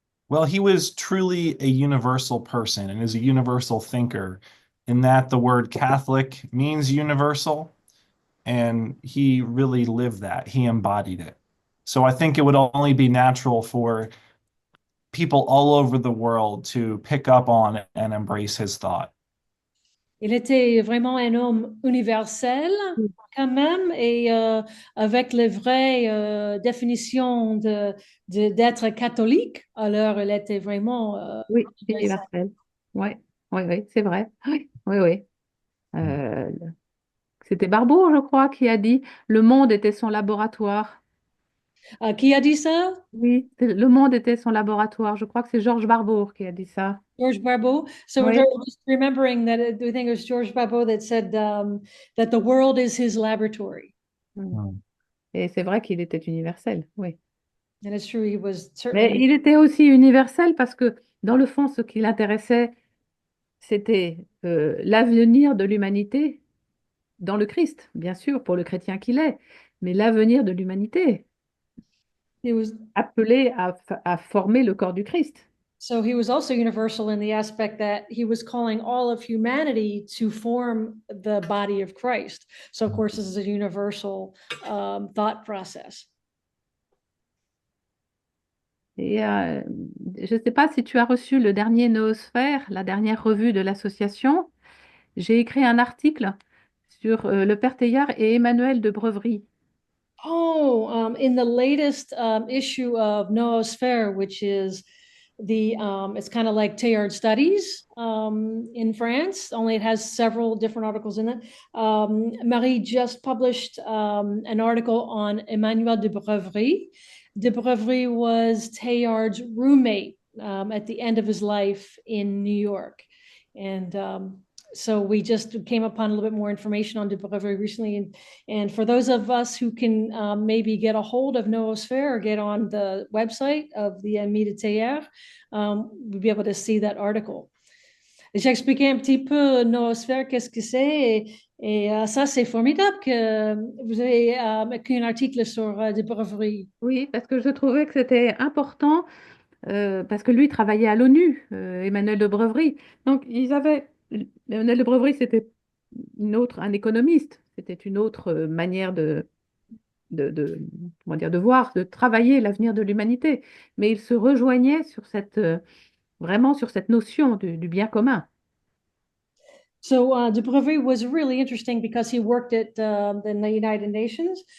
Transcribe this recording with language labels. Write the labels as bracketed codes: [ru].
[en] Well, he was truly a universal person and is a universal thinker in that the word Catholic means universal, and he really lived that. He embodied it. So I think it would only be natural for people all over the world to pick up on and embrace his thought. [fr] Il était vraiment un homme universel quand même et avec les vraies définitions d'être catholique. Alors, il était vraiment Oui, universel. universel. Oui, oui, oui, c'est vrai. Oui, oui, oui. Euh, C'était Barbeau, je crois, qui a dit le monde était son laboratoire. Qui a dit ça? Oui, le monde était son laboratoire. Je crois que c'est Georges Barbeau qui a dit ça. [en] George Barbeau. So we're [fr] Oui. [en] just remembering that I think it was George Barbeau that said that the world is his laboratory. Mm. [fr] Et c'est vrai qu'il était universel, oui. [en] And it's true, he was [fr] Mais [en] certainly. [fr] il était aussi universel parce que, dans le fond, ce qui l'intéressait, c'était l'avenir de l'humanité dans le Christ, bien sûr, pour le chrétien qu'il est, mais l'avenir de l'humanité, [en] He was [fr] appelé à former le corps du Christ. [en] So he was also universal in the aspect that he was calling all of humanity to form the body of Christ. So, of course, this is a universal thought process. [fr] Et je ne sais pas si tu as reçu le dernier Noosphère, la dernière revue de l'association. J'ai écrit un article sur le Père Teilhard et Emmanuel de Breverie. [en] Oh, in the latest issue of Noosphere, which is it's kind of like Teilhard Studies in France, only it has several different articles in it. Marie just published an article on Emmanuel de Breverie. De Breverie was Teilhard's roommate at the end of his life in New York. And so we just came upon a little bit more information on De Breverie recently. And for those of us who can maybe get a hold of Noosphere or get on the website of the Ami de Teilhard, we'll be able to see that article. [fr] J'ai expliqué un petit peu Noosphere, qu'est-ce que c'est. Et ça, c'est formidable que vous avez écrit un article sur De Breverie. Oui, parce que je trouvais que c'était important, parce que lui travaillait à l'ONU, Emmanuel de Breverie. Donc, Emmanuel de Breverie, c'était un économiste, c'était une autre manière comment dire, de voir, de travailler l'avenir de l'humanité. Mais ils se rejoignaient sur vraiment sur cette notion du bien commun. [en] So De Breverie was really interesting because he worked at the United Nations.